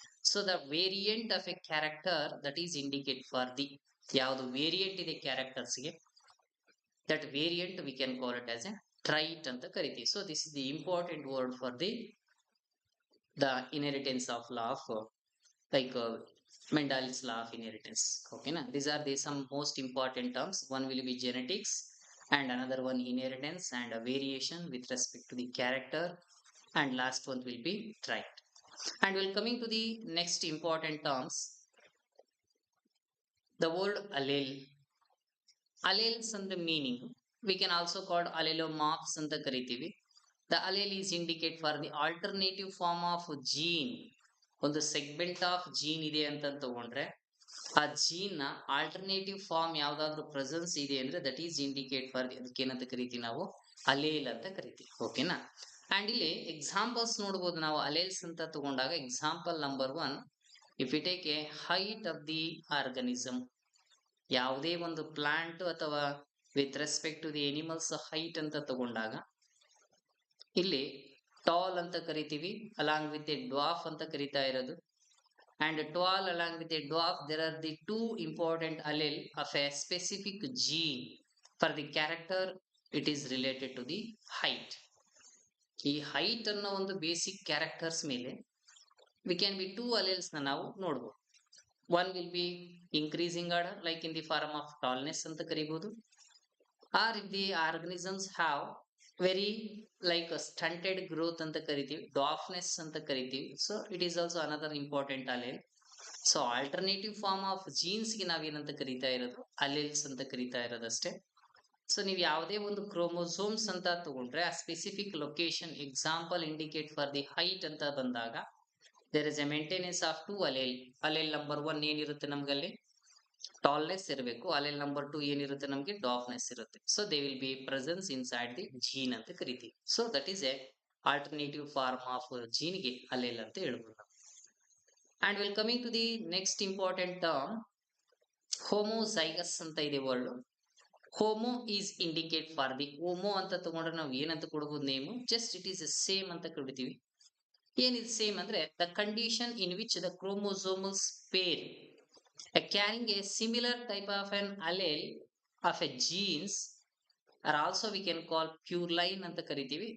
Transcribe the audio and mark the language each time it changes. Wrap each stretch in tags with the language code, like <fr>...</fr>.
<en>so the variant of a character that is indicate for the</en> <kn>ಯಾವುದು variant ಇದೆ ಕ್ಯಾರೆಕ್ಟರ್ಸ್ಗೆ,</kn> <en>That variant we can call it as a trait ಅಂತ ಕರಿತೀವಿ. So this is the important word for the inheritance of law of like Mendel's law of inheritance. Okay, na? These are the some most important terms. One will be genetics, and another one inheritance and a variation with respect to the character, and last one will be trait. And we're coming to the next important terms. The word allele. Alleles and the meaning we can also call allelomorphs and the karitivi. The allele is indicate for the alternative form of gene.</en> <kn>ಒಂದು segment of gene ಇದೆ ಅಂತ ತಗೊಂಡ್ರೆ ಆ gene ನ alternative form ಯಾವ್ದಾದ್ರು presence ಇದೆ ಅಂದ್ರೆ</kn> <en>that is indicate for</en> <kn>ಅದಕ್ಕೆ ಏನಂತ ಕರಿತೀವಿ ನಾವು ಅಲೇಲ್ ಅಂತ ಕರಿತೀವಿ. ಓಕೆನಾ. ಅಂಡ್ ಇಲ್ಲಿ ಎಕ್ಸಾಂಪಲ್ಸ್ ನೋಡ್ಬೋದು ನಾವು ಅಲೇಲ್ಸ್ ಅಂತ ತಗೊಂಡಾಗ. Example number 1,</kn> <en>if you take a height of the organism,</en> <kn>ಯಾವುದೇ ಒಂದು ಪ್ಲಾಂಟ್ ಅಥವಾ with respect to the animals height ಅಂತ ತಗೊಂಡಾಗ ಇಲ್ಲಿ ಟಾಲ್ ಅಂತ ಕರಿತೀವಿ ಅಲಾಂಗ್ ವಿತ್ ಎ ಡ್ವಾರ್ಫ್ ಅಂತ ಕರಿತಾ ಇರೋದು.</kn> <en>And tall along with a dwarf there are the two important allele of a specific gene for the character. It is related to the height.</en> <kn>ಈ height ಅನ್ನೋ ಒಂದು ಬೇಸಿಕ್ ಕ್ಯಾರೆಕ್ಟರ್ಸ್ ಮೇಲೆ</kn> <en>we can be two alleles na</en> <kn>ನಾವು ನೋಡಬಹುದು.</kn> <en>One will be increasing order like in the form of tallness ಅಂತ ಕರಿಬಹುದು, or if the organisms have very like a stunted growth ಅಂತ ಕರಿತೀವಿ, dwarfness ಅಂತ ಕರಿತೀವಿ. So it is also another important allele.</en> <kn>So alternative form of ಜೀನ್ಸ್ಗೆ ನಾವೇನಂತ ಕರಿತಾ ಇರೋದು ಅಲೆಲ್ಸ್ ಅಂತ ಕರಿತಾ ಇರೋದಷ್ಟೇ. ಸೊ ನೀವು ಯಾವುದೇ ಒಂದು ಕ್ರೋಮೋಸೋಮ್ಸ್ ಅಂತ ತಗೊಂಡ್ರೆ ಆ specific location example indicate for the height ಅಂತ ಬಂದಾಗ</kn> <en>There is a maintenance of two allele.</en> <kn>ಅಲೆಲ್ number 1 ಏನಿರುತ್ತೆ ನಮ್ಗಲ್ಲಿ ಟಾಲ್ನೆಸ್ ಇರಬೇಕು, ಅಲೆಲ್ ನಂಬರ್ 2 ಏನಿರುತ್ತೆ ನಮಗೆ ಡಾಫ್ನೆಸ್ ಇರುತ್ತೆ.</kn> <en>So they will be presence inside the gene ಅಂತ ಕರಿತೀವಿ. So that is a alternative form of ಜೀನ್ಗೆ</en> <kn>ಅಲೆಲ್ ಅಂತ ಹೇಳ್ಬೋದು.</kn> <en>And we'll coming to the next important term, homozygous</en> <kn>ಅಂತ ಇದೆ word. Homo is indicate for the, homo ಅಂತ ತಗೊಂಡ್ರೆ ನಾವು ಏನಂತ ಕೊಡಬಹುದು name,</kn> <en>just it is same</en> <kn>ಅಂತ ಕೊಡ್ತೀವಿ. ಏನಿದೆ ಸೇಮ್ ಅಂದ್ರೆ</kn> <en>The condition in which the chromosomal pair carrying a similar type of an allele of a genes are also we can call pure line ಅಂತ ಕರಿತೀವಿ.</en>